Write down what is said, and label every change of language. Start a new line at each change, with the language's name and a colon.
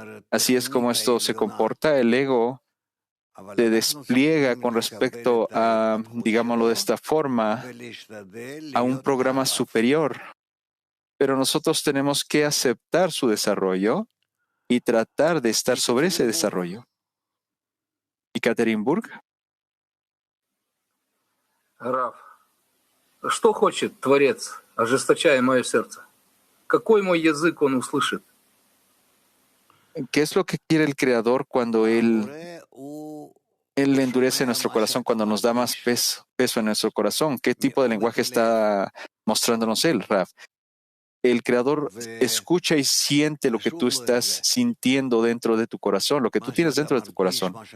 Spanish: Así es como esto se comporta. El ego se despliega con respecto a, digámoslo de esta forma, a un programa superior. Pero nosotros tenemos que aceptar su desarrollo y tratar de estar sobre ese desarrollo. ¿Y Katerinburg?
Russian: Рав, что хочет Творец, ожесточая мое сердце? Какой мой язык он услышит?
Spanish: ¿Qué es lo que quiere el Creador cuando Él endurece nuestro corazón, cuando nos da más peso en nuestro corazón? ¿Qué tipo de lenguaje está mostrándonos Él, Rav? El Creador escucha y siente lo que tú estás sintiendo dentro de tu corazón, lo que tú tienes dentro de tu corazón.